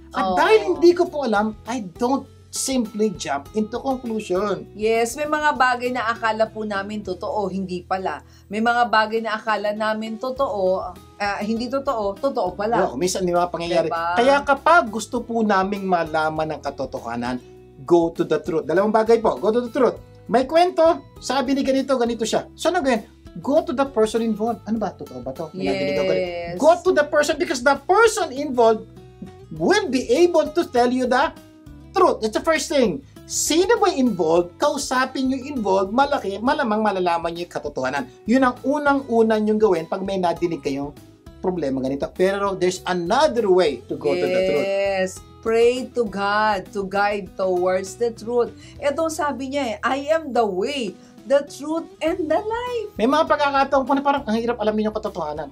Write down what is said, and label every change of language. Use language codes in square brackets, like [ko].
[tl] At dahil hindi ko po alam, [en] I don't simply jump into conclusion. [tl] Yes, may mga bagay na akala po namin totoo, hindi pala. May mga bagay na akala namin totoo, hindi totoo, totoo pala. Minsan may mga pangyayari. Diba? Kaya kapag gusto po naming malaman ang katotohanan, [en] go to the truth. [tl] Dalawang bagay po, [en] go to the truth. [tl] May kwento, sabi ni ganito, ganito siya. So ano gawin? [en] Go to the person involved. [tl] Ano ba? Totoo ba to? [en] Yes. Go to the person because the person involved will be able to tell you the truth. That's the first thing. [tl] Sino ba involved? Kausapin yung involved, malamang malalaman nyo yung katotohanan. Yun ang unang-una nyong gawin pag may nadinig kayong problema ganito. Pero [en] there's another way to go to the truth. Yes. Pray to God to guide towards the truth. [tl] Ito sabi niya [en] I am the way, the truth, and the life. [tl] May mga pagkakataon po na parang ang hirap alamin yung katotohanan.